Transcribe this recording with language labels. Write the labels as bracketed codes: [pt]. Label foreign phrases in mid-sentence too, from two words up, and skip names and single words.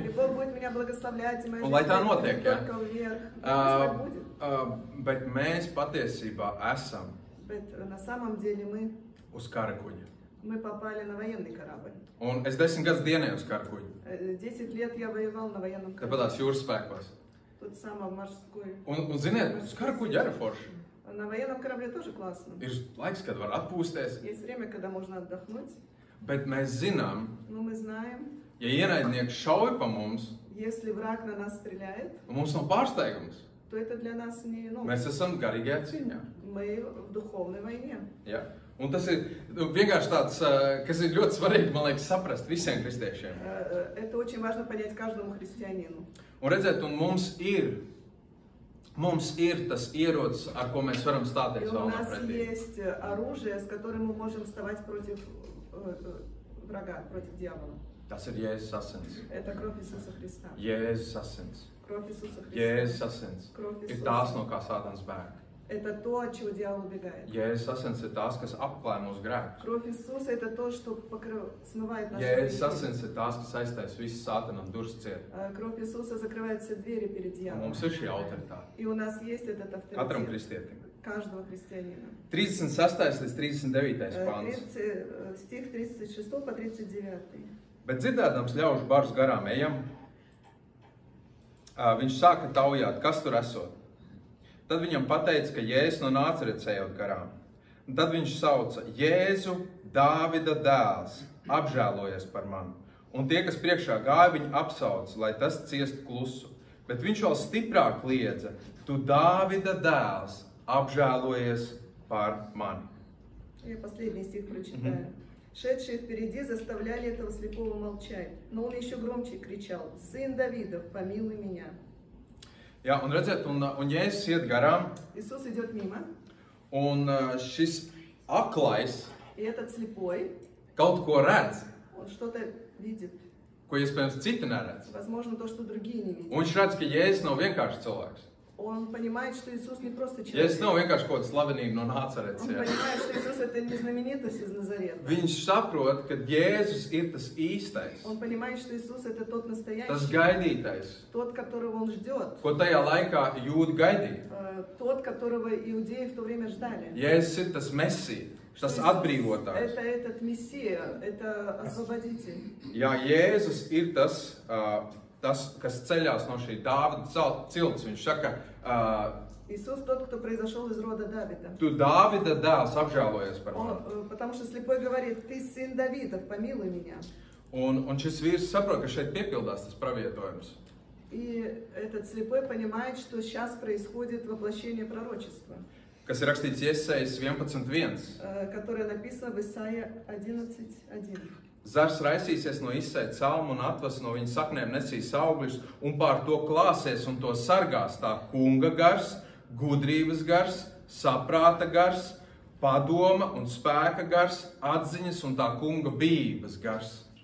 [ru] И Бог будет меня благословлять, и моя [lv] Un lai tā [ru] жизнь [lv] notiek, [ru] будет [lv] jā. [ru] только вверх. Пусть так будет. [lv] Bet mēs patiesībā esam [ru] Bet на самом деле [lv] uz kara kuģa. [ru] мы попали на военный корабль. [lv] Un es 10 gadus dienēju uz kara kuģa. [ru] 10 лет я воевал на военном корабле. [lv] Tāpatās jūras spēkos. [ru] Тут самом морской. [lv] Un ziniet, uz kara kuģa arī forši. [ru] На военном корабле тоже классно. [lv] Ir laiks, kad var atpūsties. [ru] Есть время, когда можно отдохнуть. [lv] Bet mēs zinām, [ru] Но мы знаем, [lv] ja ienaidnieks šauj pa mums, [ru] если враг на нас стреляет, [lv] un mums nav pārsteigums, [ru] то это для нас не... Ну, [lv] mēs esam garīgajā cīņā. [ru] мы в dуховной войне. [lv] Ja? Un tas ir vienkārši tāds, kas ir ļoti svarīgi, man liekas, saprast visiem kristiešiem. [ru] Это очень важно понять каждому христианину. [lv] Un redzēt, un mums ir Mums ir tas ierocis, ar ko mēs varam [ru] И [lv] stāties [ru] у [lv] vēlnam [ru] нас [lv] pretī. [ru] есть оружие, с которым мы можем вставать против врага, против дьявола. [lv] Tas ir Jēzus asins. [ru] Это кровь Иисуса Христа. [lv] Jēzus asins. [ru] Кровь Иисуса Христа. [lv] Jēzus asins [ru] Кровь [lv] ir [ru] Иисуса. [lv] tās, no kā Sātans bēg. [ru] Это то, от чего дьявол убегает. [lv] Jēzus asins ir tās, kas apklāj mūsu grēkus. [ru] Кровь Иисуса это то, что смывает наши [lv] Jēzus [ru] грехи. [lv] asins ir tās, kas aiztais visu Sātanam durvis ciet. [ru] Кровь Иисуса закрывает все двери перед [lv] Un [ru] дьяволом. [lv] mums ir šī autoritāte. [ru] И у нас есть этот [lv] Katram [ru] авторитет [lv] kristietim. [ru] каждого христианина. [lv] 36. līdz 39. pāns. [ru] Стих 36 по 39. [lv] Bet dzirdēdams ļaužu barus garām ejam, viņš sāka taujāt, kas tur esot. Tad viņam pateica, ka Jēzus no Nāceretes ejot garām. Un tad viņš sauca: Jēzu, Dāvida dēls, apžēlojies par mani. Un tie, kas priekšā gāja, viņu apsauca, lai tas ciestu klusu. Bet viņš vēl stiprāk kliedza: Tu, Dāvida dēls, apžēlojies par mani. [ru] Я последний стих prочитаю. Шедшие впереди заставляли этого слепого молчать, но он еще громче кричал: «Сын Давидов, помилуй меня!» [lv] Jā, un redziet, un Jēzus iet garām, [ru] Иисус идет мимо, [lv] un šis aklais [ru] и этот слепой, [lv] kaut ko redz, [ru] он что-то видит, [lv] ko iespējams citi neredz. [ru] возможно, то, что другие не видят. [lv] Un viņš redz, ka Jēzus nav vienkārši cilvēks. [ru] Он понимает, что Иисус не просто [lv] Jēzus [ru] человек. [lv] nav vienkārši kaut kāda slavenība no Nāceretes. [ru] Он [lv] Jā. [ru] понимает, что Иисус это не знаменитость из Назарета. [lv] Viņš saprot, ka Jēzus ir tas īstais, [ru] Он понимает, что Иисус это тот [lv] tas [ru] настоящий, [lv] gaidītais, [ru] тот, которого он ждет, [lv] ko tajā laikā jūdi gaidīja. [ru] тот, которого иудеи в то время ждали. [lv] Jēzus ir tas mesija, tas [ru] Иисус [lv] atbrīvotājs. [ru] это этот Мессия, это освободитель. [lv] Jā, Jēzus ir tas, kas ceļās no šī Dāvida cilts. Viņš saka, [ru] Иисус тот, кто произошел из рода Давида. [lv] tu Dāvida dēls apžēlojies par mani. [ru] Потому что слепой говорит: «Ты сын Давидов, помилуй меня». [lv] Un šis vīrs saprot, ka šeit piepildās tas pravietojums. [ru] И этот слепой понимает, что сейчас происходит воплощение пророчества, [lv] Kas ir rakstīts Iesaijas 11.1. [ru] которое написано в Исаия 11:1. [lv] Zars raisīsies no izsēta salmu un atvas no viņa saknēm nesīs augļus un pār to klāsies un to sargās tā kunga gars, gudrības gars, saprāta gars, padoma un spēka gars, atziņas un tā kunga bijības gars.